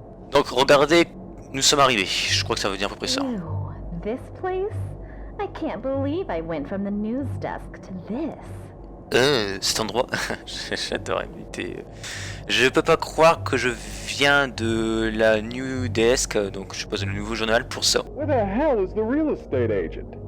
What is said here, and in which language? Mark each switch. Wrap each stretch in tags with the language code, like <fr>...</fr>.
<fr>Donc regardez, nous sommes arrivés. Je crois que ça veut dire à peu près ça.</fr> <en>Ew, this place? I can't believe I went from the news desk to this.</en> <fr>Cet endroit, j'adore imiter. Je peux pas croire que je viens de la New Desk, donc je suppose le nouveau journal pour ça.</fr> <en>Where the hell is the real estate agent?</en>